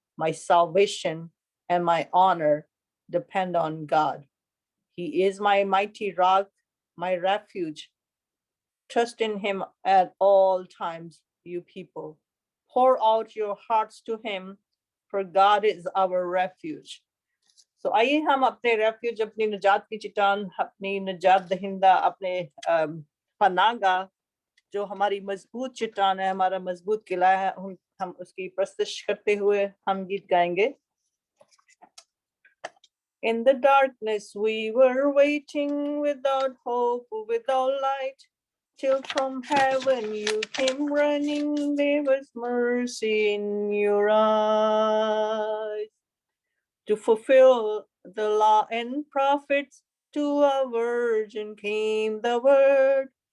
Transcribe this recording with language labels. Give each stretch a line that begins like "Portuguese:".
English: My salvation and my honor depend on God. He is my mighty rock, my refuge. Trust in him at all times, you people. Pour out your hearts to him, for God is our refuge.
Hindi: So आइए हम अपने refuge, अपनी निजात की चट्टान, अपनी निजात दहिंदा, अपने पनाहगाह, जो हमारी मजबूत चट्टान है, हमारा मजबूत किला है, हम उसकी प्रस्तुति करते हुए हम गीत गाएंगे।
English: In the darkness we were waiting, without hope, without light. till from heaven you came running. There was mercy in your eyes. To fulfill the law and prophets, to a virgin came the word.